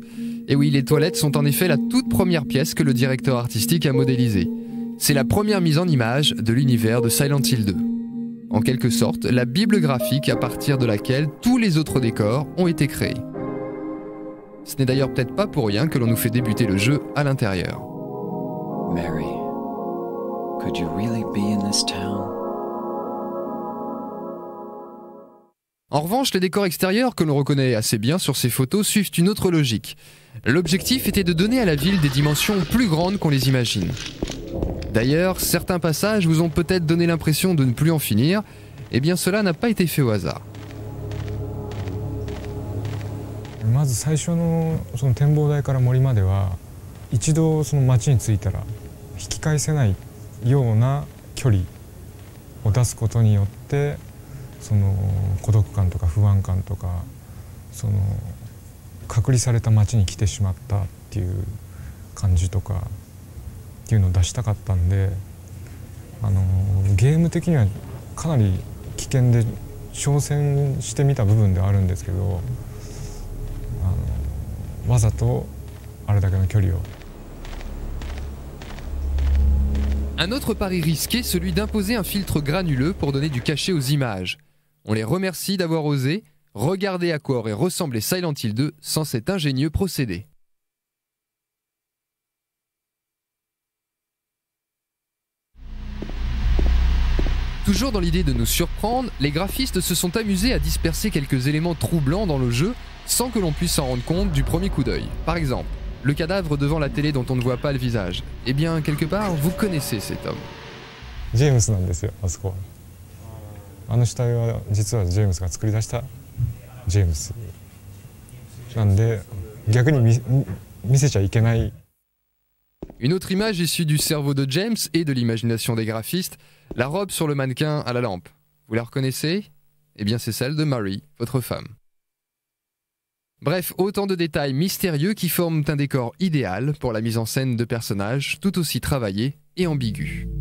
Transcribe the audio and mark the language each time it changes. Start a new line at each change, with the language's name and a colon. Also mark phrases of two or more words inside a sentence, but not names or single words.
French: Et oui, les toilettes sont en effet la toute première pièce que le directeur artistique a modélisée. C'est la première mise en image de l'univers de Silent Hill 2. En quelque sorte, la bible graphique à partir de laquelle tous les autres décors ont été créés. Ce n'est d'ailleurs peut-être pas pour rien que l'on nous fait débuter le jeu à l'intérieur.
English: Mary, could you really be in this town?
French: En revanche, les décors extérieurs que l'on reconnaît assez bien sur ces photos suivent une autre logique. L'objectif était de donner à la ville des dimensions plus grandes qu'on les imagine. D'ailleurs, certains passages vous ont peut-être donné l'impression de ne plus en finir, eh bien cela n'a pas été fait au hasard.
Japanese: まず最初のその展望台から森までは一度その街に着いたら引き返せないような距離を出すことによってその孤独感とか不安感とかその隔離された街に来てしまったっていう感じとかっていうのを出したかったんでゲーム的にはかなり危険で挑戦してみた部分ではあるんですけど、わざとあれだけの距離を。
French: Un autre pari risqué, celui d'imposer un filtre granuleux pour donner du cachet aux images. On les remercie d'avoir osé. Regardez à quoi aurait ressemblé Silent Hill 2 sans cet ingénieux procédé. Toujours dans l'idée de nous surprendre, les graphistes se sont amusés à disperser quelques éléments troublants dans le jeu sans que l'on puisse s'en rendre compte du premier coup d'œil. Par exemple, le cadavre devant la télé dont on ne voit pas le visage. Eh bien, quelque part, vous connaissez cet homme.
Japanese: ジェームスなんですよ、あそこは。あの死体は実はジェームスが作り出したジェームスなんで、逆に見せちゃいけない。
French: Une autre image issue du cerveau de James et de l'imagination des graphistes, la robe sur le mannequin à la lampe. Vous la reconnaissez? Eh bien, c'est celle de Mary, votre femme. Bref, autant de détails mystérieux qui forment un décor idéal pour la mise en scène de personnages tout aussi travaillés et ambigus.